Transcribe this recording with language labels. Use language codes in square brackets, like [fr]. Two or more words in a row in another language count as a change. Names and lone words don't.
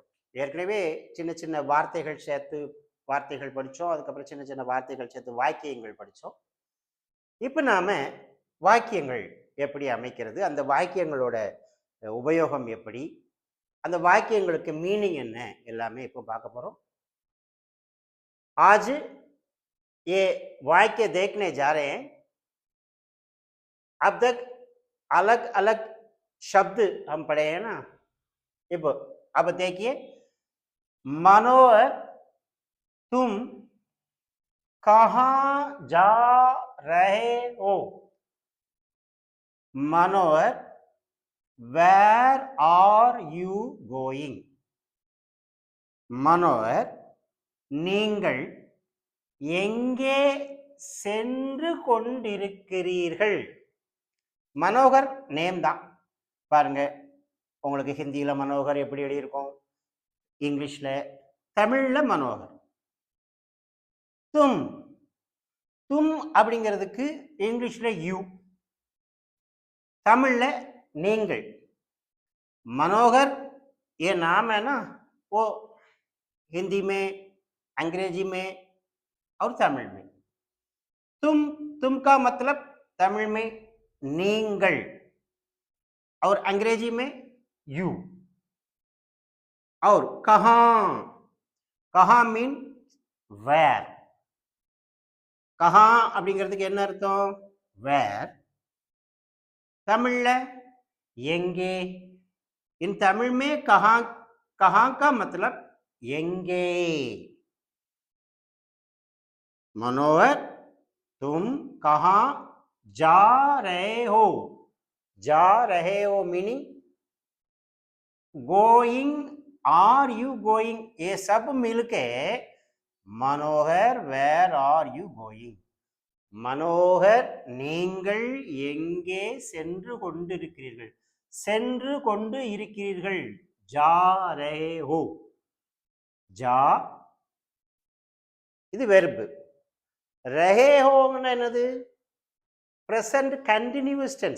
[ta] ஏற்கனவே சின்ன சின்ன வார்த்தைகள் சேர்த்து வார்த்தைகள் படித்தோம். அதுக்கப்புறம் சின்ன சின்ன வார்த்தைகள் சேர்த்து வாக்கியங்கள் படித்தோம். இப்போ நாம வாக்கியங்கள் எப்படி அமைக்கிறது, அந்த வாக்கியங்களோட உபயோகம் எப்படி, அந்த வாக்கியங்களுக்கு மீனிங் என்ன, எல்லாமே இப்போ பார்க்க போறோம். [hi] आज ये वाक्य देखने जा रहे हैं. अब तक अलग अलग शब्द हम पढ़े हैं ना. अब देखिए, मनोहर तुम कहाँ जा रहे हो. [en] मनोहर where are you going. [ta] मनोहर நீங்கள் எங்கே சென்று கொண்டிருக்கிறீர்கள். மனோகர் நேம் தான். பாருங்க, உங்களுக்கு ஹிந்தியில மனோகர் எப்படி எழுதியிருக்கோம், இங்கிலீஷ்ல, தமிழ்ல மனோகர். தும் தும் அப்படிங்கிறதுக்கு இங்கிலீஷ்ல யூ, தமிழ்ல நீங்கள். [hi] मनोहर ये नाम है ना, वो हिंदी में, अंग्रेजी में और तमिल में. तुम का मतलब तमिल में नींगल और अंग्रेजी में यू. और कहाँ, कहाँ [en] mean where. [ta] कहाँ அப்படிங்கிறதுக்கு என்ன அர்த்தம்? வேர். தமிழ்ல எங்கே. [hi] इन तमिल में कहाँ, कहाँ का मतलब एंगे. मनोहर तुम कहाँ जा रहे हो. जा रहे हो [en] meaning going, are you going, [hi] ये सब मिलके मनोहर [en] where are you going. [ta] मनोहर நீங்கள் எங்கே சென்று கொண்டிருக்கிறீர்கள். சென்று கொண்டு இருக்கிறீர்கள். [hi] जा रहे हो. [ta] ஜா இது வெர்பு. ரஹே ஹோன்னா என்னது? [en] present continuous tense.